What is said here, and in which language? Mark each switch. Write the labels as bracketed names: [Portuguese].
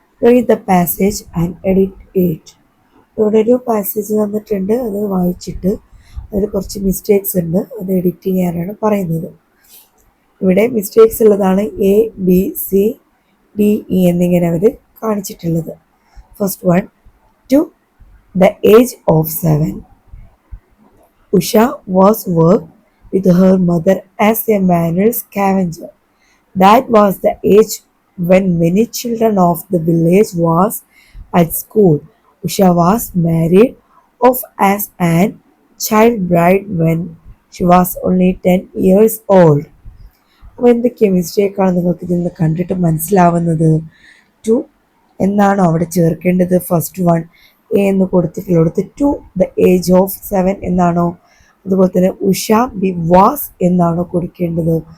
[English] Read the passage and edit it. [Malayalam] ഇവിടെ ഒരു passage തന്നിട്ടുണ്ട്, അത് വായിച്ചിട്ട് അതിൽ കുറച്ച് മിസ്റ്റേക്സ് ഉണ്ട്, അത് എഡിറ്റ് ചെയ്യാനാണ് പറയുന്നത്. ഇവിടെ മിസ്റ്റേക്സ് ഉള്ളതാണ് A B C D E എന്നിങ്ങനെ അവർ കാണിച്ചിട്ടുള്ളത്. [English] First one, to the age of 7. Usha was worked with her mother as a manual scavenger. That was the age when many children of the village was at school. Usha was married off as an child bride when she was only 10 years old. [Malayalam] അപ്പോൾ എന്തൊക്കെയാണ് മിസ്റ്റേക്കാണ് നിങ്ങൾക്ക് ഇതിൽ നിന്ന് കണ്ടിട്ട് മനസ്സിലാവുന്നത്? To എന്നാണോ അവിടെ ചേർക്കേണ്ടത്? ഫസ്റ്റ് വൺ എ എന്ന് കൊടുത്തിട്ടുള്ളത് [English] to the age of 7 [Malayalam] എന്നാണോ? അതുപോലെ തന്നെ ഉഷ ബി വാസ് എന്നാണോ കൊടുക്കേണ്ടത്?